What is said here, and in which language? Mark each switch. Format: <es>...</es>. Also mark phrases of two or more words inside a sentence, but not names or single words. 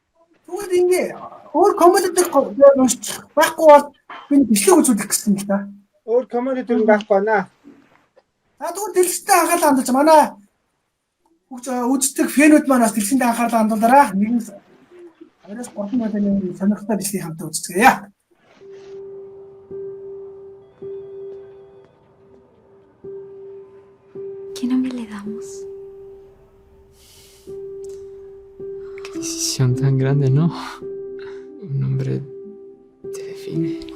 <mn>Тэгвэл ингээ өөр комментд байхгүй бол би бичлэг үзүүлэх гэсэн л да. Өөр коммент юм байхгүй наа. Тэгвэл дэлгэцтэй анхаарлаа хандуулж манай үздэг фэнүүд маань бас дэлгэцтэй анхаарлаа хандуулаарай. Нэгэн 2-3 минутын сонирхолтой бичлэгийг хамтаа үзцгээе.</mn> <es>¿Qué nombre le damos? Qué decisión tan grande, ¿no? Un nombre te define.</es>